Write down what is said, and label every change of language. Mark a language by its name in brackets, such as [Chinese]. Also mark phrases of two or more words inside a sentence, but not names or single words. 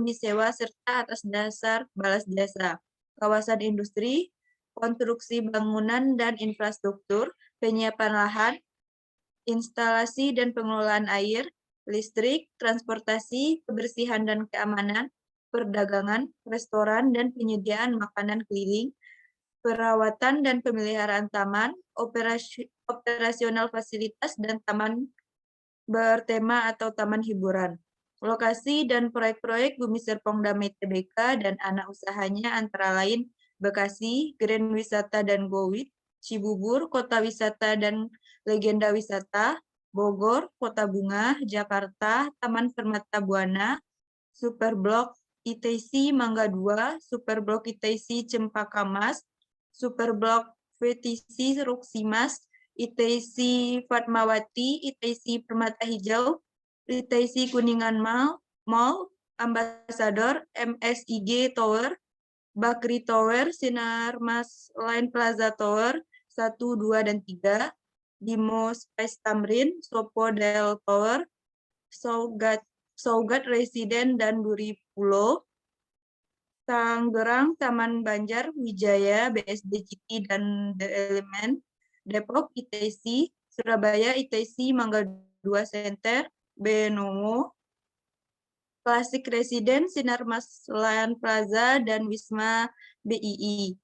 [Indonesian] disewa serta atas dasar balas jasa, kawasan industri, konstruksi bangunan dan infrastruktur, penyiapan lahan, instalasi dan pengelolaan air, listrik, transportasi, kebersihan dan keamanan, perdagangan, restoran, dan penyediaan makanan keliling, perawatan dan pemeliharaan taman, operasional fasilitas, dan taman bertema atau taman hiburan. Lokasi dan proyek-proyek Bumi Serpong Damai Tbk dan anak usahanya antara lain Bekasi, Grand Wisata dan Gowit, Cibubur, Kota Wisata dan Legenda Wisata, Bogor, Kota Bunga, Jakarta, Taman Permata Buana, Superblok ITC Mangga 2, Superblok ITC Cempaka Mas, Superblok VTC Ruksimas, ITC Fatmawati, ITC Permata Hijau, ITC Kuningan Mall, Ambassador, MSIG Tower, Bakri Tower, Sinar Mas Line Plaza Tower, 1, 2, dan 3, Bimo Space Tamrin, Sopodel Tower, Saugat Residen dan Duri Pulo, Tangerang, Taman Banjar, Wijaya, BSD City dan The Element, Depok, ITC, Surabaya, ITC, Mangga 2 Center, Benowo, Klasik Residen, Sinarmas Land Plaza, dan Wisma BII.